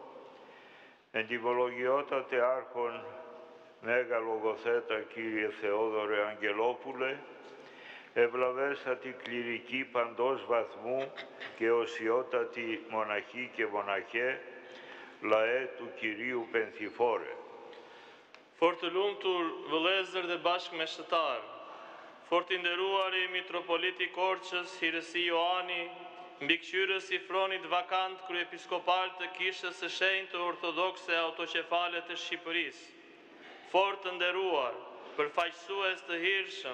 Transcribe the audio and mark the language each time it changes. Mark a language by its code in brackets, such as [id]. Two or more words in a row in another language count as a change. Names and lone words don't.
[el] εντιμολογιότατε άρχον Μέγα Λογοθέτα Κύριε Θεόδωρε Αγγελόπουλε, ευλαβέστατοι κληρικοί παντός βαθμού και οσιότατοι μοναχοί και μοναχέ, λαέ του Κυρίου Πενθηφόρε. [sq] For të lumtur vëllezër dhe bashkëmeshtëtar, for të nderuari Mitropoliti Korçës, Hirësi Joani, mbikëqyrës i fronit vakant kryepiskopal të Kishës së Shenjtë Ortodokse Autoqefale të Shqipërisë, for të nderuar përfaqësues të hirshëm